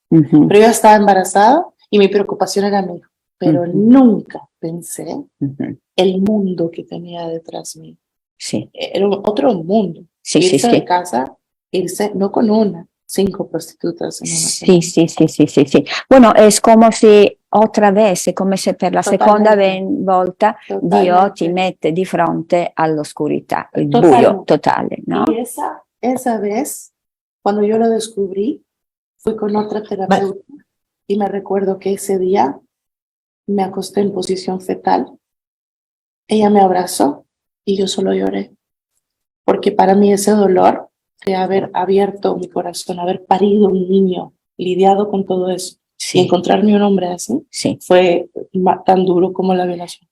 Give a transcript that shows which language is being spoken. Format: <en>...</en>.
<es>Pero yo estaba embarazada y mi preocupación era mi hijo. Pero nunca pensé el mundo que tenía detrás mío. Sí. Era otro mundo. Sí, irse de casa, no con una, 5 prostitutas en una semana.</es> <it>Sì.</it> <es>Bueno, es como si otra vez,</es> <it>è come se per la seconda volta Dio ti mette di fronte all'oscurità, il buio totale, ¿no?</it> <es>Y esa vez, cuando yo lo descubrí, fui con otra terapeuta y me recuerdo que ese día me acosté en posición fetal. Ella me abrazó y yo solo lloré, porque para mí ese dolor de haber abierto mi corazón, haber parido un niño, lidiado con todo eso, y encontrarme un hombre así, fue tan duro como la violación.</es>